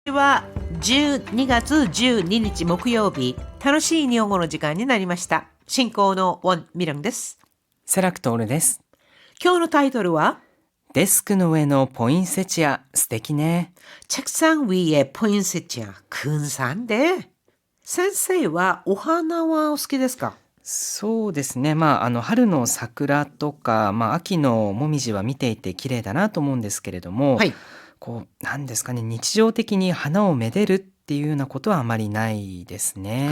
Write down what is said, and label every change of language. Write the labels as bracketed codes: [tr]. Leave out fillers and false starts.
[ja] は12月12日木曜日、楽しい日本語の時間になりました。進行のウォン・ミランです。セラクトールです。今日のタイトルはデスクの上のポインセチア、素敵ね。 [ko] 책상 위에 포인세치아, 근사한데. [ja] 先生はお花はお好きですか？そうですね。春の桜とか、秋のもみじは見ていて綺麗だなと思うんですけれども、はい。なんですかね、日常的に花をめでるっていうようなことはあまりないですね。